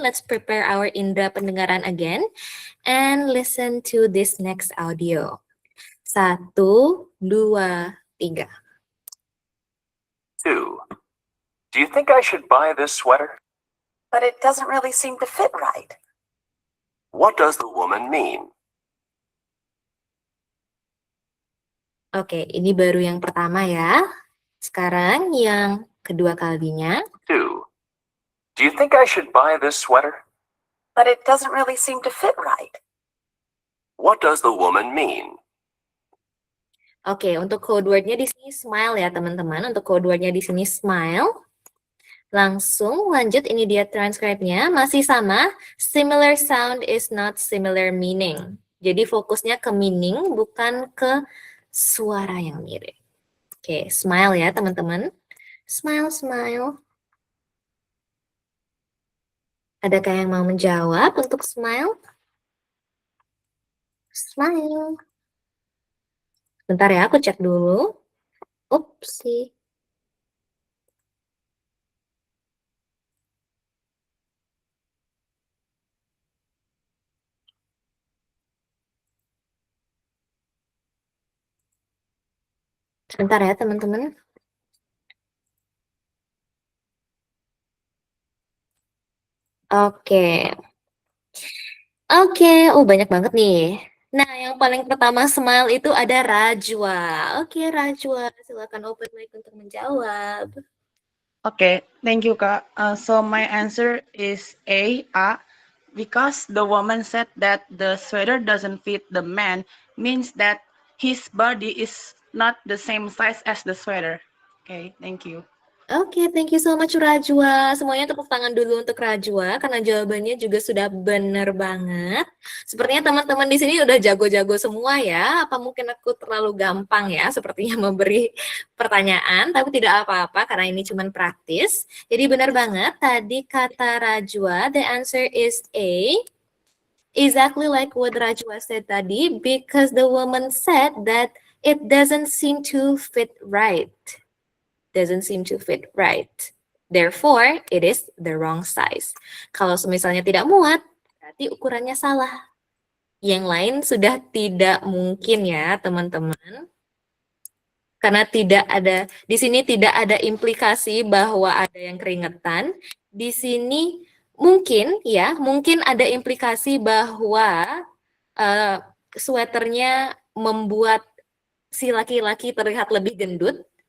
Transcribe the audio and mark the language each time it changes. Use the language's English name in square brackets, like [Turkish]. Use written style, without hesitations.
[English] Let's prepare our [Indonesian] indera pendengaran [English] again, and listen to this next audio. 1, 2, 3. 2. Do you think I should buy this sweater? But it doesn't really seem to fit right. What does the woman mean? [Indonesian] Oke, ini baru yang pertama ya. Sekarang yang kedua kalinya. [English] 2. Do you think I should buy this sweater? But it doesn't really seem to fit right. What does the woman mean? [Indonesian] Oke, untuk code word-nya di sini smile ya teman-teman. Untuk code word-nya di sini smile. Langsung lanjut, ini dia transcribe-nya. Masih sama, [English] similar sound is not similar meaning. [Indonesian] Jadi fokusnya ke meaning, bukan ke suara yang mirip. Oke, smile ya teman-teman. Smile, smile. Adakah yang mau menjawab untuk smile? Smile. Bentar ya, aku cek dulu. Upsi. Sebentar ya teman-teman. Oke. Oke, banyak banget nih. Nah, yang paling pertama smile itu ada Rajwa. Oke, Rajwa, silakan open mic untuk menjawab. [English] Okay, thank you, Kak. So my answer is A, because the woman said that the sweater doesn't fit the man, means that his body is not the same size as the sweater. Okay, thank you. Oke, thank you so much Rajwa. [Indonesian] Semuanya tepuk tangan dulu untuk Rajwa karena jawabannya juga sudah benar banget. Sepertinya teman-teman di sini udah jago-jago semua ya. Apa mungkin aku terlalu gampang ya sepertinya memberi pertanyaan, tapi tidak apa-apa karena ini cuma praktis. Jadi benar banget tadi kata Rajwa, [English] the answer is A. Exactly like what Rajwa said [Indonesian] tadi, [English] because the woman said that it doesn't seem to fit right. Doesn't seem to fit right. Therefore, it is the wrong size. [Indonesian] Kalau misalnya tidak muat, berarti ukurannya salah. Yang lain sudah tidak mungkin ya, teman-teman. Karena tidak ada, di sini tidak ada implikasi bahwa ada yang keringetan. Di sini mungkin ya, mungkin ada implikasi bahwa sweaternya membuat si laki-laki terlihat lebih gendut.